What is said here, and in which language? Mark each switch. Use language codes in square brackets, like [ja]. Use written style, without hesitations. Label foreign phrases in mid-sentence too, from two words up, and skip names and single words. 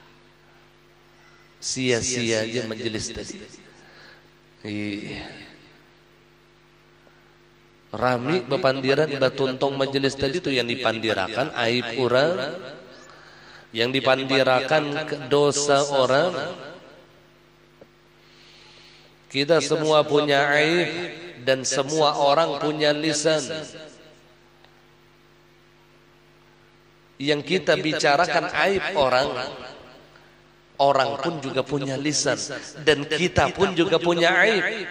[id] Sia-sia aja majelis tadi. [bjn] Rami bepandiran batuntong majelis tadi itu yang dipandirakan aib orang, yang dipandirakan dosa orang. [id] Kita semua punya aib dan semua orang punya lisan. Yang kita bicarakan aib orang, orang pun juga punya lisan, dan kita pun juga punya aib.